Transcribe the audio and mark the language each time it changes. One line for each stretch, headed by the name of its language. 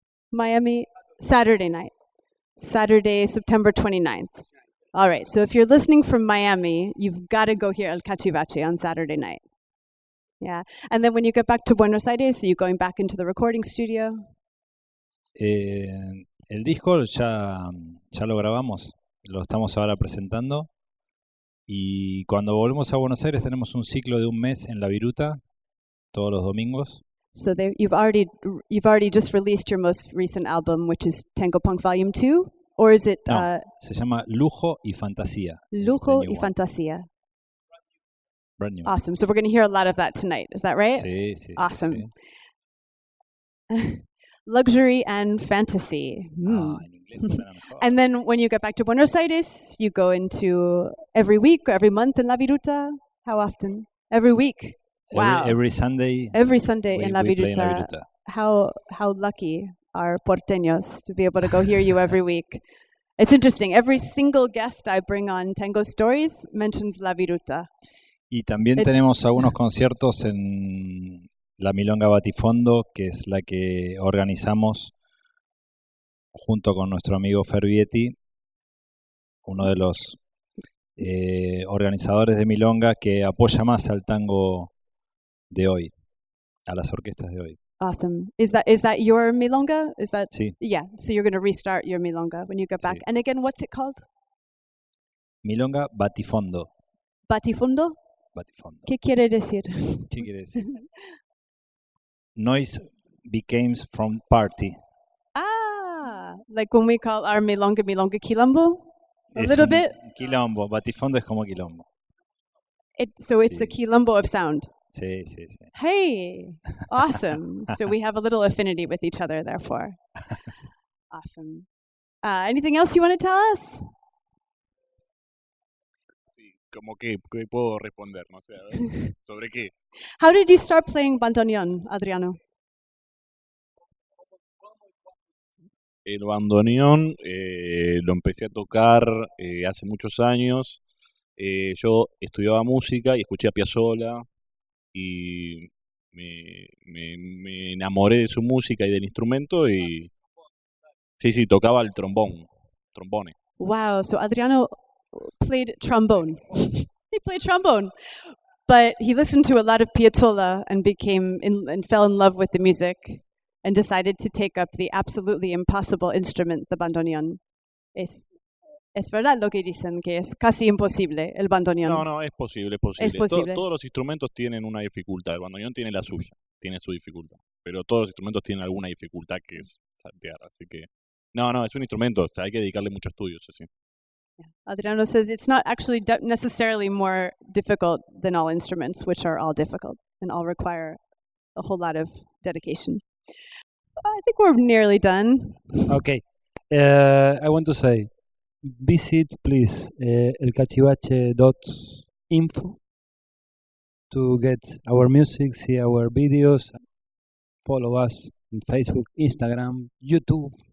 English: Miami, Saturday night. Saturday, September 29th. All right, so if you're listening from Miami, you've got to go hear El Cachivache on Saturday night. Yeah, and then when you get back to Buenos Aires, are you going back into the recording studio?
Spanish: El disco ya lo grabamos, lo estamos ahora presentando y cuando volvemos a Buenos Aires tenemos un ciclo de un mes en La Viruta, todos los domingos.
English: So you've already just released your most recent album, which is Tango Punk Volume 2, or is it?
Spanish: No, se llama Lujo y Fantasía. Lujo y Fantasía.
English: Brand new. Awesome. So we're going to hear a lot of that tonight. Is that right?
Spanish: Sí.
English: Awesome.
Spanish: Sí.
English: Luxury and fantasy.
Spanish: En inglés suena mejor.
English: And then when you get back to Buenos Aires, you go into every week or every month in La Viruta? How often? Every week. Wow. Every Sunday. Every Sunday in La we play in La Viruta. Viruta. How lucky are porteños to be able to go hear you every week. It's interesting. Every single guest I bring on Tango Stories mentions La Viruta.
Spanish: Y también tenemos algunos conciertos en la Milonga Batifondo, que es la que organizamos junto con nuestro amigo Fervietti, uno de los organizadores de Milonga que apoya más al tango de hoy, a las orquestas de hoy.
English: Awesome. Is that your milonga? Is that?
Spanish: Sí.
English: Yeah. So you're going to restart your milonga when you get back. Sí. And again, what's it called? Milonga Batifondo. Batifondo? Batifondo.
Spanish: ¿Qué quiere decir? ¿Qué quiere decir?
English: Noise became from party. Ah, like when we call our milonga quilombo? A
Spanish: Es
English: little
Spanish: un
English: bit?
Spanish: Quilombo. Batifondo es como quilombo.
English: So it's
Spanish: Sí.
English: the quilombo of sound.
Spanish: Sí.
English: Hey, awesome. So we have a little affinity with each other, therefore. Awesome. Anything else you want to tell us?
Spanish: Sí, como que puedo responder, no sé, a ver, ¿sobre qué?
English: How did you start playing bandoneon, Adriano?
Spanish: El bandoneón lo empecé a tocar hace muchos años. Yo estudiaba música y escuché a Piazzolla y me enamoré de su música y del instrumento y sí, tocaba el trombone.
English: Wow, so Adriano played trombone. He played trombone. But he listened to a lot of Piazzolla and fell in love with the music and decided to take up the absolutely impossible instrument, the bandoneon.
Spanish: Es verdad lo que dicen, que es casi imposible el bandoneón. No, es posible. Es posible. Todos los instrumentos tienen una dificultad. El bandoneón tiene la suya, tiene su dificultad. Pero todos los instrumentos tienen alguna dificultad que es saltear. Así que, no, es un instrumento. O sea, hay que dedicarle mucho estudio, sí.
English: Adriano says it's not actually necessarily more difficult than all instruments, which are all difficult and all require a whole lot of dedication. I think we're nearly done. Okay. I want to say, visit please elcachivache.info to get our music, see our videos, follow us on Facebook, Instagram, YouTube.